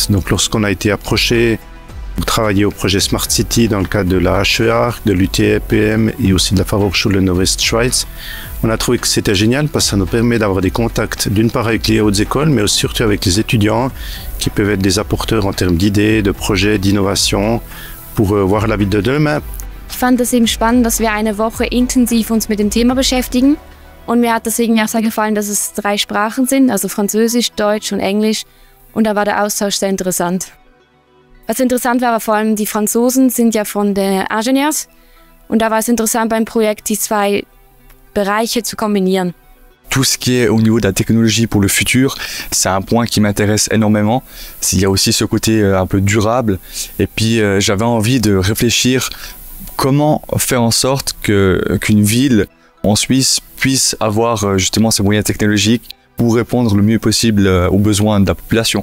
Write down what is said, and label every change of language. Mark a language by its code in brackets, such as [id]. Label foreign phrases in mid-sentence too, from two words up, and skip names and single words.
[fr] Donc lorsqu'on a été approché pour travailler au projet Smart City dans le cadre de la HEA, de l'UTEPM et aussi de la Fachhochschule Nordwestschweiz, on a trouvé que c'était génial parce que ça nous permet d'avoir des contacts d'une part avec les hautes écoles, mais aussi surtout avec les étudiants qui peuvent être des apporteurs en termes d'idées, de projets, d'innovation pour voir la ville de demain. [de] Ich fand es eben spannend, dass wir eine Woche intensiv uns mit dem Thema beschäftigen. Und mir hat das irgendwie auch sehr gefallen, dass es 3 Sprachen sind, also Französisch, Deutsch und Englisch. Und da war der Austausch sehr interessant. Was interessant war, vor allem die Franzosen sind ja von den Ingenieurs. Und da war es interessant beim Projekt, die 2 Bereiche zu kombinieren. [fr] Tout ce qui est au niveau de la technologie pour le futur, c'est un point qui m'intéresse énormément. Il y a aussi ce côté un peu durable. Et puis j'avais envie de réfléchir comment faire en sorte qu'une ville en Suisse puisse avoir justement ces moyens technologiques pour répondre le mieux possible aux besoins de la population.